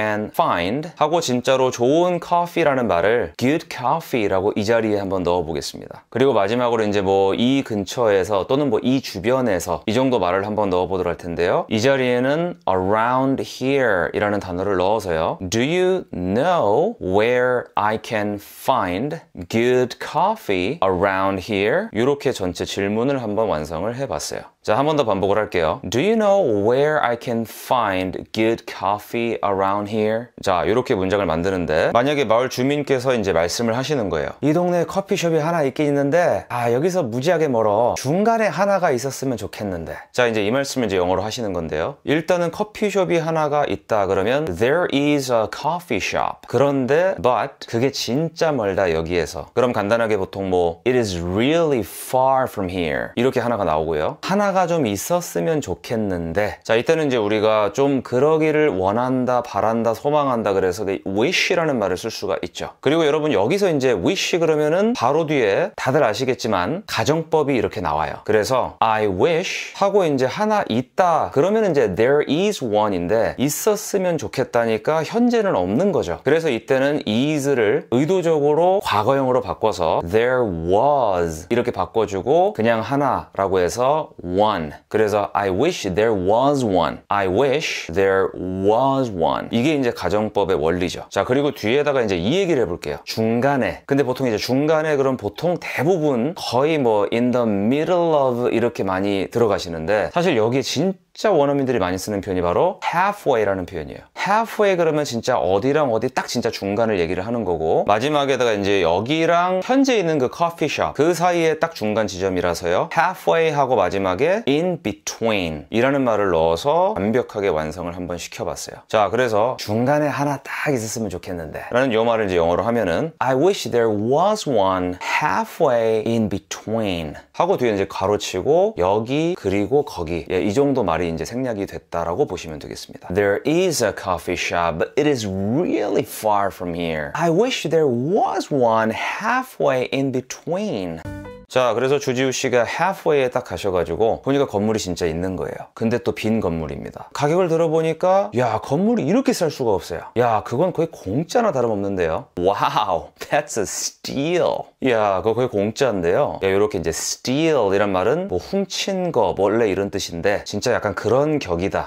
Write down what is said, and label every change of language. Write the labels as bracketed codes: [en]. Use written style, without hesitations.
[en] can find [ko] 하고 진짜로 좋은 커피라는 말을 [en] good coffee [ko] 라고 이 자리에 한번 넣어 보겠습니다. 그리고 마지막으로 이제 뭐 이 근처에서 또는 뭐 이 주변에서 이 정도 말을 한번 넣어 보도록 할 텐데요. 이 자리에는 [en] around here [ko] 이라는 단어를 넣어서요. [en] Do you know where I can find good coffee around here? [ko] 이렇게 전체 질문을 한번 완성을 해봤어요. 자, 한 번 더 반복을 할게요. [en] Do you know where I can find good coffee around here? [ko] 자, 이렇게 문장을 만드는데 만약에 마을 주민께서 이제 말씀을 하시는 거예요. 이 동네에 커피숍이 하나 있긴 있는데 여기서 무지하게 멀어. 중간에 하나가 있었으면 좋겠는데. 자, 이제 이 말씀을 이제 영어로 하시는 건데요. 일단은 커피숍이 하나가 있다 그러면 [en] There is a coffee shop. [ko] 그런데 but 그게 진짜 멀다 여기에서. 그럼 간단하게 보통 뭐 [en] It is really far from here. [ko] 이렇게 하나가 나오고요. 하나가 좀 있었으면 좋겠는데. 자, 이때는 이제 우리가 좀 그러기를 원한다, 바란다, 소망한다 그래서 wish라는 말을 쓸 수가 있죠. 그리고 여러분 여기서 이제 wish 그러면은 바로 뒤에 다들 아시겠지만 가정법이 이렇게 나와요. 그래서 I wish 하고 이제 하나 있다 그러면 이제 [en] there is one [ko] 인데 있었으면 좋겠다니까 현재는 없는 거죠. 그래서 이때는 is를 의도적으로 과거형으로 바꿔서 [en] there was [ko] 이렇게 바꿔주고 그냥 하나라고 해서 one. 그래서 [en] I wish there was one. I wish there was one. [ko] 이게 이제 가정법의 원리죠. 자, 그리고 뒤에다가 이제 이 얘기를 해볼게요. 중간에. 근데 보통 이제 중간에 그럼 보통 대부분 거의 뭐 [en] in the middle of [ko] 이렇게 많이 들어가시는데 사실 여기에 진짜 원어민들이 많이 쓰는 표현이 바로 halfway라는 표현이에요. halfway 그러면 진짜 어디랑 어디 딱 진짜 중간을 얘기를 하는 거고 마지막에다가 이제 여기랑 현재 있는 그 커피숍 그 사이에 딱 중간 지점이라서요. halfway 하고 마지막에 [en] in between [ko] 이라는 말을 넣어서 완벽하게 완성을 한번 시켜봤어요. 자, 그래서 중간에 하나 딱 있었으면 좋겠는데 라는 요 말을 이제 영어로 하면은 [en] I wish there was one halfway in between [ko] 하고 뒤에 이제 가로치고 여기 그리고 거기 이 정도 말이 이제 생략이 됐다라고 보시면 되겠습니다. [en] There is a coffee shop, but it is really far from here. I wish there was one halfway in between. [ko] 자, 그래서 주지우 씨가 halfway에 딱 가셔가지고 보니까 건물이 진짜 있는 거예요. 근데 또 빈 건물입니다. 가격을 들어보니까 야, 건물이 이렇게 쌀 수가 없어요. 야, 그건 거의 공짜나 다름없는데요. [en] Wow, that's a steal. [ko] 야, 그거 거의 공짜인데요. 야, 이렇게 이제 steal 이란 말은 뭐 훔친 거 원래 이런 뜻인데 진짜 약간 그런 격이다.